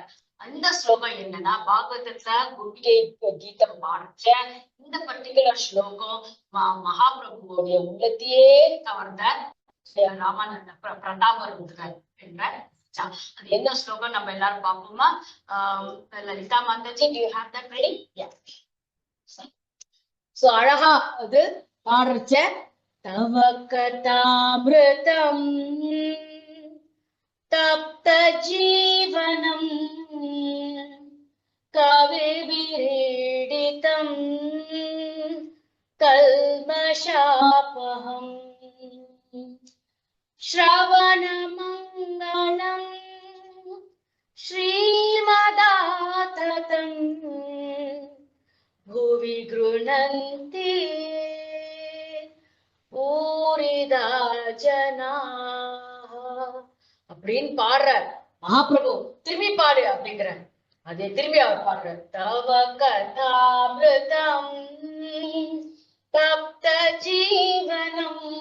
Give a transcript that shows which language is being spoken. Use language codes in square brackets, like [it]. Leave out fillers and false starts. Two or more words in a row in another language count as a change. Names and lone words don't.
[ta] அந்த ஸ்லோகம் என்னன்னா பாகவதத்துல குருகை கீதம் பாடிச்ச இந்த பர்டிகுலர் ஸ்லோகம் மகாபிரபுவோடைய உள்ளத்தையே கவர்ந்த ராமானந்த பிரதாப ருத்ரர் என்ற அது என்ன ஸ்லோகம் நம்ம எல்லாரும் பார்ப்போமா? லலிதா மாதாஜி, [en] do you have that ready? Yeah. [ta] சோ அழகா பாடுறச்ச [sa] तव कथामृतम् तप्त जीवनम् कविभिरीडितम् कल्मषापहम् श्रवणमङ्गलम् श्रीमदाततम् भुवि गृह्णन्ति भूरिदा जनाः [ta] அப்படின்னு பாடுற மகாபிரபு. திரும்பி பாடு அப்படிங்கிற அதே திரும்பி அவர் பாடுற. [sa] तव कथामृतम् तप्त जीवनम्